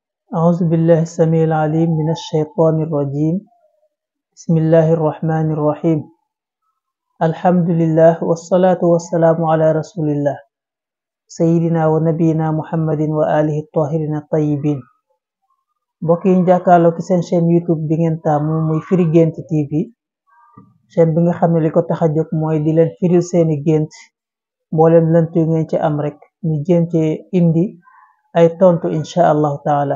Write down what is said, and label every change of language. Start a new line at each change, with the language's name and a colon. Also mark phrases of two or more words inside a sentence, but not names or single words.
Arabic: أعوذ بالله السميع العليم من الشيطان الرجيم. بسم الله الرحمن الرحيم. الحمد لله والصلاة والسلام على رسول الله سيدنا ونبينا محمد وآله الطاهرين الطيبين.
Wolof: mbokk yi ñu jàkkaarloo ci seen chaîne YouTube bi ngeen taamu muy Firi Guent TV, chaîne bi nga xam ne li ko tax a jóg mooy di leen firil seeni gént, mboolem lënt yu ngeen ci am rek ñu jéem ci indi ay tontu
Arabic: إن شاء الله تعالى.